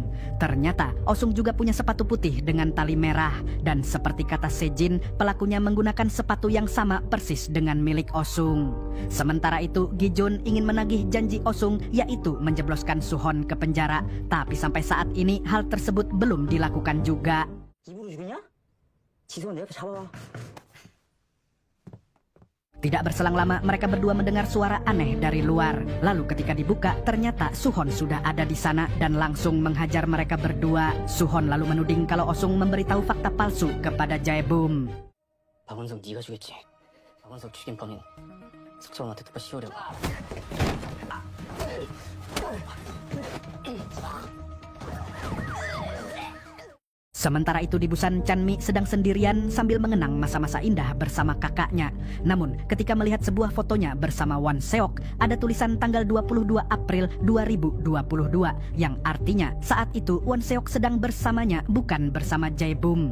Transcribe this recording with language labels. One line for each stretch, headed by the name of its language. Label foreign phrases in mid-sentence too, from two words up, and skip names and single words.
Indonesian: Ternyata, Osung juga punya sepatu putih dengan tali merah. Dan seperti kata Sejin, pelakunya menggunakan sepatu yang sama persis dengan milik Osung. Sementara itu, Gi-jun ingin menagih janji Osung, yaitu menjebloskan Suhon ke penjara. Tapi sampai saat ini hal tersebut belum dilakukan juga.
Korean: 입으로 죽이냐? 지성은 내 옆에 잡아봐.
Indonesian: Tidak berselang lama mereka berdua mendengar suara aneh dari luar. Lalu ketika dibuka ternyata Suhon sudah ada di sana dan langsung menghajar mereka berdua. Suhon lalu menuding kalau Osung memberitahu fakta palsu kepada Jae-bum.
Korean: 박원석 네가 죽였지. 박원석 죽인 범인 석정한테 도파 씌우려고.
Indonesian: Sementara itu di Busan, Chanmi sedang sendirian sambil mengenang masa-masa indah bersama kakaknya. Namun ketika melihat sebuah fotonya bersama Won Seok, ada tulisan tanggal 22 April 2022 yang artinya saat itu Won Seok sedang bersamanya, bukan bersama Jae-bum.